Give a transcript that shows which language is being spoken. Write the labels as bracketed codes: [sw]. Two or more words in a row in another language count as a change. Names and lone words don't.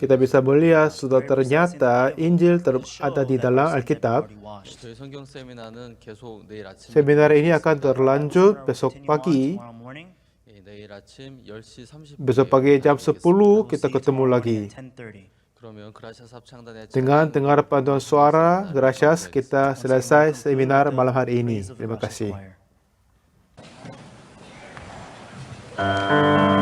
[id] Kita bisa melihat sudah ternyata Injil ada di dalam Alkitab. [ko] 저희 성경 세미나는 계속 내일 아침 [id] Seminar ini akan terlanjut besok pagi. [en] Tomorrow morning, [ko] 내일 아침 10시 30분 [id] Besok pagi jam 10 kita ketemu lagi. 10:30. [ko] 그러면 그라시아스 합창단의 [id] Dengan dengar paduan suara Gracias kita selesai seminar malam hari ini. Terima kasih. Choir.